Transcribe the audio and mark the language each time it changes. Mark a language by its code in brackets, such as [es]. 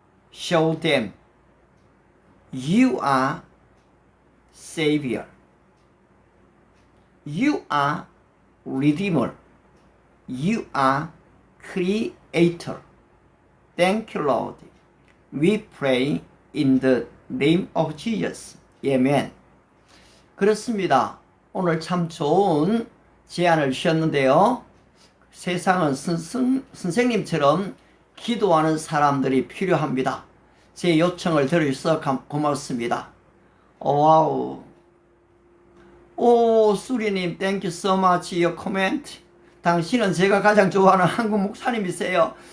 [en] Show them you are Savior. You are Redeemer. You are Creator. Thank you, Lord. We pray in the name of Jesus. [ko] Amen. 그렇습니다. 오늘 참 좋은 제안을 주셨는데요. 세상은 선생님처럼 기도하는 사람들이 필요합니다. 제 요청을 들어주셔서 고맙습니다. 와우. [en] 오, 수리님, thank you so much your comment. [ko] 당신은 제가 가장 좋아하는 한국 목사님이세요.